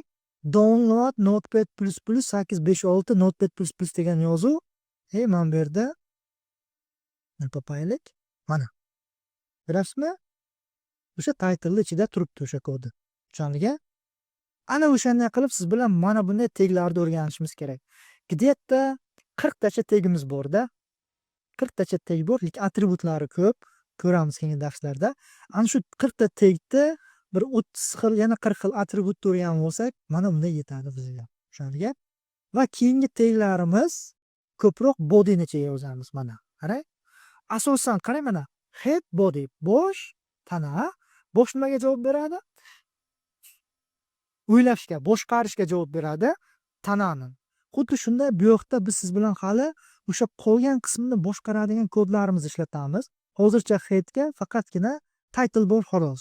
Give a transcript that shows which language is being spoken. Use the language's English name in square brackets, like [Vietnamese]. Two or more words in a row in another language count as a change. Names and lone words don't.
[Uzbek] Download Notepad++ 856 Notepad++ degan yozuv. Mana bu yerda topaylik. Mana. Ko'rasizmi? O'sha title ichida turibdi o'sha kodi. Tushunliga? Ana o'shanday qilib siz bilan mana bunday teglarni o'rganishimiz kerak. Где-то 40 tacha tegimiz bor-da. 40 tacha teg bor, lekin atributlari ko'p. Ko'ramiz keyingi darslarda. Ana shu 40 ta tegda bir 30 xil, yana 40 xil atributni o'rganib olsak, mana bunday yetadi bizga. Tushunliga? Va keyingi teglarimiz ko'proq bodyni ichiga yozamiz mana. Qarang. Asosan qarang mana. [English] Head, body, [Uzbek] bosh, tana. Bosh nimaga javob beradi? o'ylashga, boshqarishga javob beradi tanani. Xuddi shunday bu yoqda biz siz bilan hali o'sha qolgan qismini boshqaradigan kodlarimizni ishlatamiz. Hozircha headga faqatgina title bor xolos.